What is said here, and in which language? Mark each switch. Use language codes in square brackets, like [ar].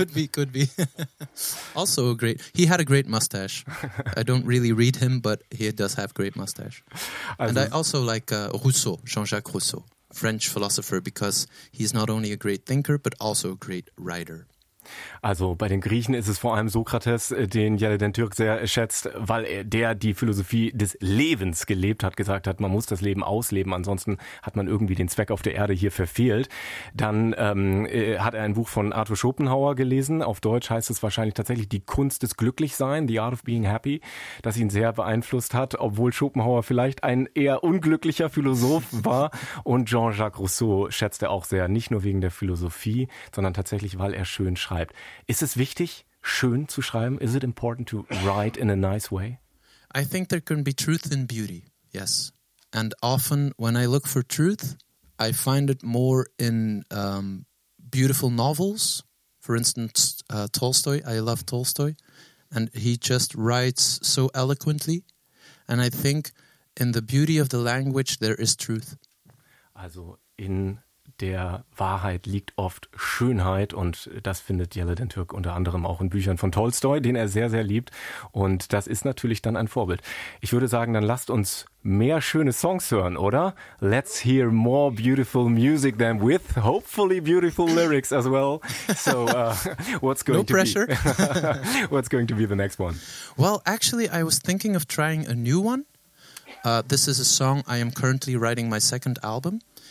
[en] could be. Also great. He had a great mustache. I don't really read him, but he does have great mustache. And I also like Rousseau, Jean-Jacques Rousseau, French philosopher, because he's not only a great thinker, but also a great writer. [de] Also bei den Griechen ist es vor allem Sokrates, den Jelle den Türk sehr schätzt, weil der die Philosophie des Lebens gelebt hat, gesagt hat, man muss das Leben ausleben, ansonsten hat man irgendwie den Zweck auf der Erde hier verfehlt. Dann hat er ein Buch von Arthur Schopenhauer gelesen, auf Deutsch heißt es wahrscheinlich tatsächlich Die Kunst des Glücklichseins, The Art of Being Happy, das ihn sehr beeinflusst hat, obwohl Schopenhauer vielleicht ein eher unglücklicher Philosoph war. Und Jean-Jacques Rousseau schätzt er auch sehr, nicht nur wegen der Philosophie, sondern tatsächlich, weil er schön schreibt. [en] Is it [de] wichtig, schön zu schreiben? [en] Is it important to write in a nice way? I think there can be truth in beauty, yes. And often when I look for truth, I find it more in beautiful novels. For instance, Tolstoy. I love Tolstoy. And he just writes so eloquently. And I think in the beauty of the language, there is truth. [de] Also in der Wahrheit liegt oft Schönheit und das findet Jelle den Türk unter anderem auch in Büchern von Tolstoi, den er sehr, sehr liebt und das ist natürlich dann ein Vorbild. Ich würde sagen, dann lasst uns mehr schöne Songs hören, oder? [en] Let's hear more beautiful music than with hopefully beautiful lyrics as well. So what's going to be the next one? Well, actually I was thinking of trying a new one. This is a song I am currently writing my second album.